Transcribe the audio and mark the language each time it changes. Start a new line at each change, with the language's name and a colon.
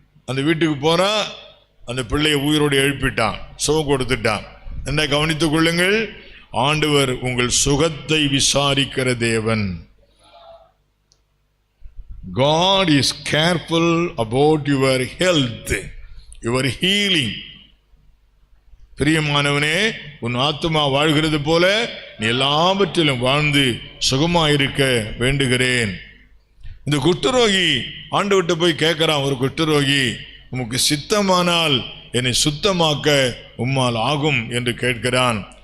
Tamil: அந்த வீட்டுக்கு போறான், அந்த பிள்ளையை உயிரோடு எழுப்பிட்டான், சுகம் கொடுத்துட்டான். என்ன கவனித்துக் கொள்ளுங்கள், ஆண்டவர் உங்கள் சுகத்தை விசாரிக்கிற தேவன்.
English: God is careful about your health, your healing.
Tamil: பிரியமானவனே, உன் ஆத்துமா வாழ்கிறது போல நீ எல்லாவற்றிலும் வாழ்ந்து சுகமாயிருக்க வேண்டுகிறேன். இந்த குஷ்டரோகி ஆண்டவர்கிட்ட போய் கேட்கிறான். ஒரு குஷ்டரோகி, உமக்கு சித்தமானால் என்னை சுத்தமாக்க உம்மால் ஆகும் என்று கேட்கிறான்.